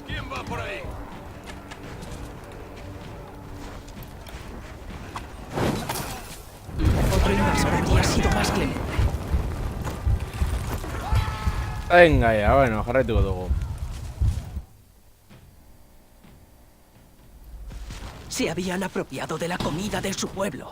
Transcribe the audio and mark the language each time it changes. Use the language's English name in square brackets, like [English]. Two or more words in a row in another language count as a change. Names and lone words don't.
[Spanish] Otro invasor habría sido más clemente. Venga ya, [Basque] bueno, jarraituko dugu. [Spanish] Se habían apropiado de la comida de su pueblo.